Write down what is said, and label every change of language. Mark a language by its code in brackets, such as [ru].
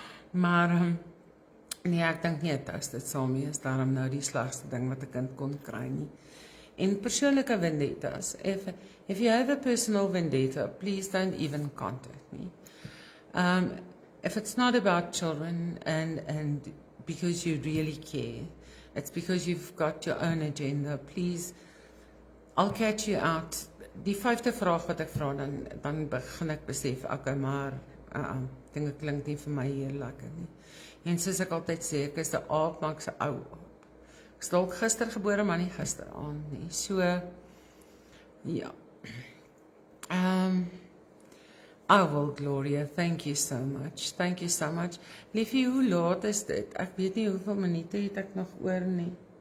[af] Maar, nee, ek dink nie 'n toasted salmie is daarom nou die slegste ding wat 'n kind kon kry nie. En persoonlike vendettas, [en] if you have a personal vendetta, please don't even contact me. If it's not about children and because you really care, it's because you've got your own agenda, please, I'll catch you out. [af] Die 5de vraag wat ek vra, dan begin ek besef, okay, maar dinge klink nie vir my hier lekker nie. En soos ek altyd sê, ek is 'n aap, maar ek's 'n ou aap. Ek is dalk gister gebore, maar nie gisteraand nie. So, ja. [en] Well, Gloria, thank you so much. Thank you so much. [af] Liefie, hoe laat is dit? Ek weet nie hoeveel minute het ek nog oor nie.